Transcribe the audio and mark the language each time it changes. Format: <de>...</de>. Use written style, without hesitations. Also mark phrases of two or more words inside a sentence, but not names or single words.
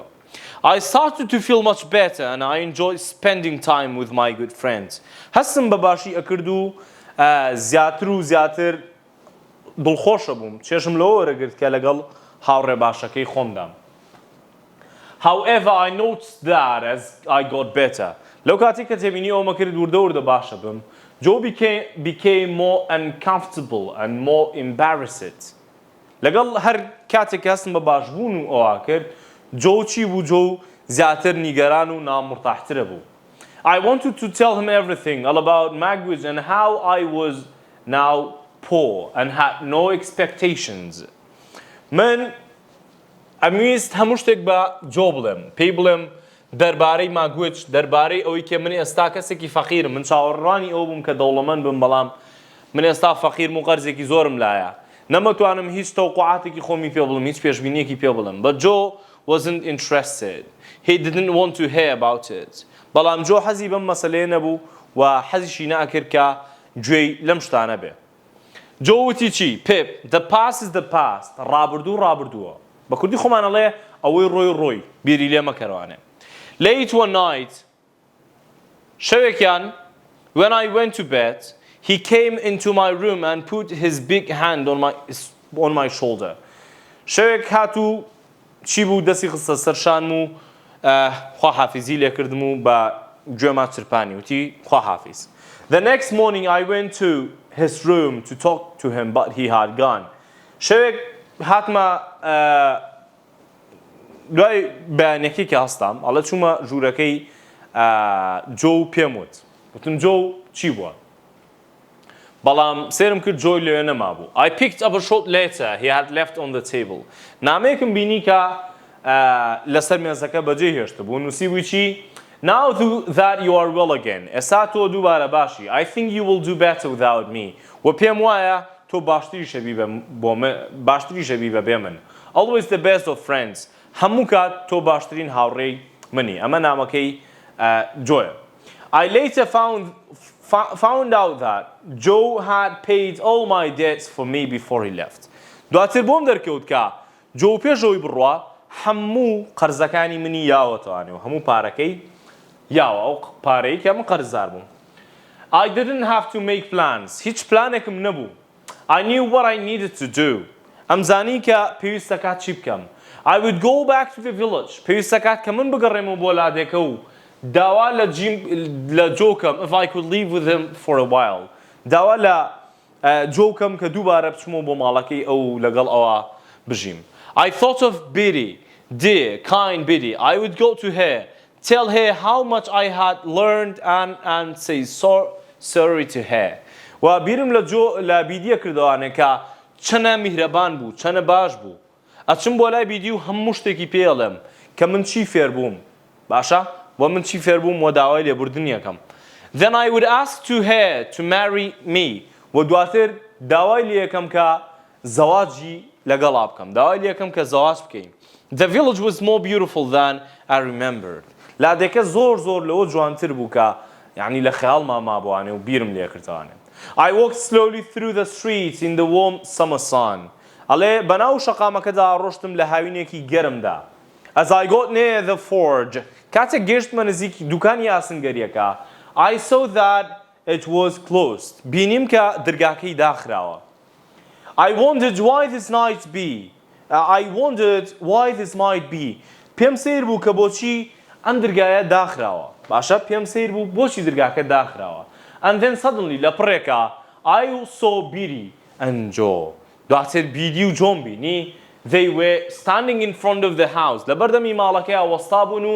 <en>I started to feel much better and I enjoyed spending time with my good friends.</en> <ckb>هەستم بەباشی ئەکرد و زیاتر دڵخۆشە بووم چێشم لەوە وەرەگرت کە لەگەڵ هاوڕێ باشەکەی خۆمدام.</ckb> <en>However, I noticed that as I got better.</en> <ckb>لەو کاتی کە تێبینی ئەومە کرد وردە باشە بم.</ckb> <en>Joe became more uncomfortable and more embarrassed.</en> <ckb>لەگەڵ هەر کاتێک هەستم بە باشبوون و ئەوە کرد جۆ چی بوو جۆ زیاتر نیگەران و نامڕتاحترە بوو.</ckb> <en>I wanted to tell him everything all about language and how I was now poor and had no expectations.</en> <ckb>من ئەمویست هەموو شتێک بە جۆ بڵێم پێی بڵێم دەربارەی ماگوێج دەربارەی ئەوەی کە من ئێستا کەسێکی فەقیرم من چاوەڕوانی ئەو بووم کە دەوڵەمەند بم بەڵام من ئێستا فەقیرم و قەرزێکی زۆرم لایە نەمەتوانم هیچ تەوقعاتێکی خۆمی پێ بڵم هیچ پێشبینیەکی پێ بڵم</ckb> <en>but Joe wasn't interested he didn't want to hear about it</en> <ckb>بەڵام جۆ حەزی بەم مەسەلەیە نەبوو و حەزیشی ناکرد کە گوێی لەم شتانە بێ جۆ وتی چی پێپ</ckb> <en>the past is the past</en> <ckb>ڕابردوو ڕابردووە بە کوردی خۆمان ئەڵێ ئەوەی ڕۆی بیری لێ مەکەڕوانێ</ckb> <en>late one night شەوێکیان when I went to bed he came into my room and put his big hand on my shoulder</en> <ckb>شەوێک هاتوو چی بوو دەستی خستە سەرشانم و خواحافیزی لێ کردم و بە گوێما چرپانی وتی خواحافیز</ckb> <en>the next morning I went to his room to talk to him but he had gone</en> <ckb>شەوێک هاتمە دوای بەیانێکی کە هەستام ئەڵە چوومە ژوورەکەی جۆ پێم وت وتم جۆ چی بووە بەڵام سێرم کرد جۆی لێوێ نەما بوو</ckb> <en>I picked up a short letter he had left on the table</en> <ckb>نامەیەکم بینی کە لەسەر مێزەکە بەجێ هێشتە بوو نووسی بووی چی</ckb> <en>now that you are well again</en> <ckb>ئێستا تۆ دووبارە باشی</ckb> <en>I think you will do better without me</en> <ckb>و پێم وایە تۆ باشتریشە بی بە بێ من</ckb> <en>always the best of friends</en> <ckb>هەموو کات تۆ باشترین هاوڕێی منی ئەمە نامەکەی جۆیە</ckb> <en>I later found out that Joe had paid all my debts for me before he left</en> <ckb>دواتر بۆم دەرکەوت کە جۆ پێشەوەی بڕوا هەموو قەرزەکانی منی یاوەتەوانێ و هەموو پارەکەی یاوە ئەو پارەی کە من قەرزدار بووم</ckb> <en>I didn't have to make plans</en> <ckb>هیچ پلانێکم نەبوو</ckb> <en>I knew what I needed to do</en> <ckb>ئەمزانی کە پێویستە کات چی بکەم</ckb> <en>I would go back to the village</en> <ckb>پێویستە کات کە من بگەڕێمەوە بۆ لادێکە و داوا لە جۆکەم</ckb> <en>if I could live with him for a while</en> <ckb>داوا لە جۆکەم کە دووبارە بچمەوە بۆ ماڵەکەی ئەو لەگەڵ ئەوە بژیم</ckb> <en>I thought of Biddy dear kind Biddy I would go to her tell her how much I had learned and say sorry to her</en> <ckb>و بیرم لە بیدیە کردوانێ کە چەنە میهرەبان بوو چەنە باش بوو ئەچم بۆ لای بیدی و هەموو شتێکی پێڵێم کە من چی فێر بووم باشە بۆ من چی فێر بووم و داوای لێبوردنی یەکەم</ckb> <en>then I would ask to her to marry me</en> <ckb>و دواتر داوای لێ یەکەم کە زەواجی لەگەڵا بکەم داوای لێ یەکەم کە زەواج بکەین</ckb> <en>the village was more beautiful than I remembered</en> <ckb>لادێکە زۆر لەوە جوانتر بوو کە یعنی لە خەیاڵما مابووانێ و بیرم لێ کردوانێ</ckb> <en>I walked slowly through the streets in the warm summer sun</en> <ckb>ئەڵێ بەناو شەقامەکەدا ڕۆشتم لە هاوینێکی گەرمدا</ckb> <en>as I got near the forge</en> <ckb>کاتێک گەشتمە نزیکی دوکانی ئاسنگەریەکە</ckb> <en>I saw that it was closed</en> <ckb>بینیم کە دەرگاکەی داخراوە</ckb> <en>I wondered why this might be</en> <ckb>پێم سیر بوو کە بۆچی ئەم دەرگایە داخراوە باشە پێم سیر بوو بۆچی دەرگاکە داخراوە</ckb> <en>and then suddenly</en> <ckb>لە پڕێکە</ckb> <en>I saw Biddy and Joe</en> <ckb>دواتر بیدی و جۆم بینی they were standing in front of the house لەبەردەمی ماڵەکەیە وەستا بوون و</ckb>